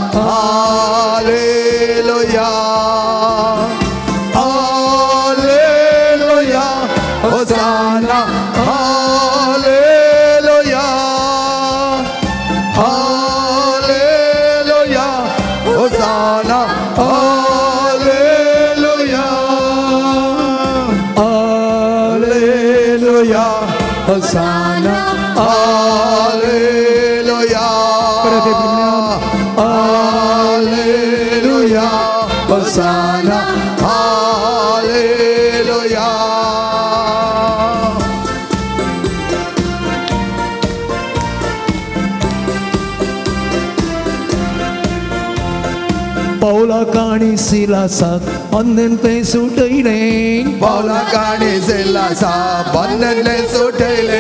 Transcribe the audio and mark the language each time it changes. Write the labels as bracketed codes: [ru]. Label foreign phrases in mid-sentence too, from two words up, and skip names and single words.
[he] הללויה הללויה הושענא הללויה הללויה הושענא הללויה הללויה הושענא הללויה הללויה הושענא הללויה [kok] पौला काणी सिलासाक बंधन ते सुटले पावला काणी सिलासा बंधनले सुटले